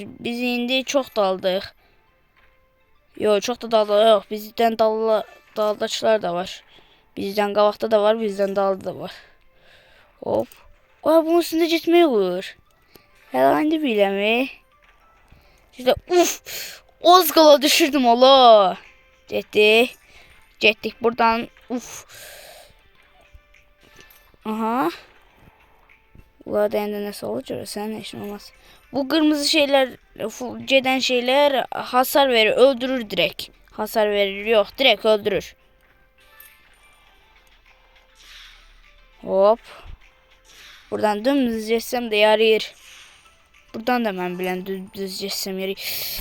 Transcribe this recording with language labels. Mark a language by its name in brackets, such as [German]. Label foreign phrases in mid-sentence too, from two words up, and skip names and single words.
[Azerbaijani] Biz indi çok daldıq. Yok, çok da dalda yok. Bizden daldaçlar da var. Bizden qabaqda da var, bizden dalda da var. Hop. [Turkish] Oy, bunun üstünde gitmeye olur. [Azerbaijani] Herhalde biləmi. İşte az qala düşürdüm ola. Getdik buradan. Aha. Ula deyəndə nəsə olacaq, sənin işin olmaz. [Turkish] Bu kırmızı şeyler, geden şeyler hasar verir, öldürür direkt. Hasar verir, yok, direkt öldürür. Hop. Buradan dümdüz geçsem de yarayır. Buradan da ben bilen dümdüz geçsem yarayır.